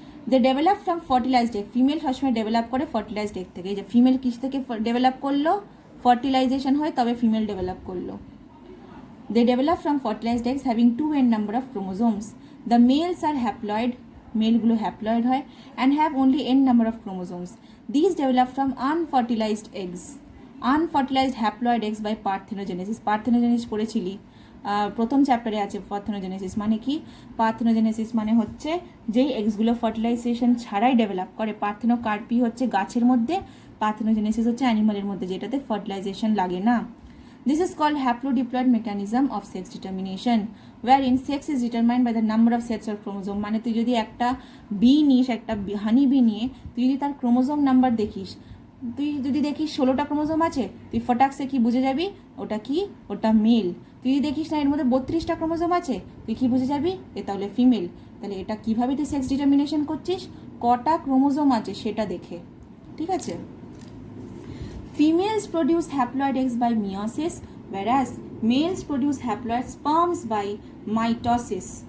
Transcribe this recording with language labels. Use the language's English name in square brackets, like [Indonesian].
[Bangla] They develop from fertilised egg, female সবসময় develop করে fertilised egg থেকে। এই যে ফিমেল কিস থেকে ডেভেলপ করলো? ফার্টিলাইজেশন হয় তবে ফিমেল ডেভেলপ করলো। [English] They develop from fertilized eggs having 2n number of chromosomes. The males are haploid, [Bangla] মেলগুলো haploid হয়, [English] and have only n number of chromosomes. These develop from unfertilized eggs. Unfertilized haploid eggs by parthenogenesis. [Bangla] Parthenogenesis পড়েছিলি, প্রথম চ্যাপ্টারে আছে parthenogenesis মানে কি? Parthenogenesis মানে হচ্ছে যেই এগসগুলো fertilisation ছাড়াই ডেভেলপ করে। পার্থেনোকার্পি হচ্ছে গাছের মধ্যে, পার্থেনোজেনেসিস হচ্ছে অ্যানিমালের মধ্যে, যেটাতে ফার্টিলাইজেশন লাগে না। [English] This is called haplodiploid mechanism of sex determination, wherein sex is determined by the number of sets of chromosome. [Bangla] মানে তুই যদি একটা বি নিস, একটা হানি বি নিয়ে তুই যদি তার ক্রোমোজোম নাম্বার দেখিস, তুই যদি দেখিস 16টা ক্রোমোজোম আছে, তুই ফটাকসে কি বুঝে যাবি ওটা কি? ওটা মেল। তুই যদি দেখিস না এর মধ্যে 32টা ক্রোমোজোম আছে, তুই কি বুঝে যাবি? এ তাহলে ফিমেল। তাহলে এটা কিভাবে তুই সেক্স ডিটারমিনেশন করছিস? কটা ক্রোমোজোম আছে সেটা দেখে, ঠিক আছে? [English] Females produce haploid eggs by meiosis, whereas males produce haploid sperms by mitosis.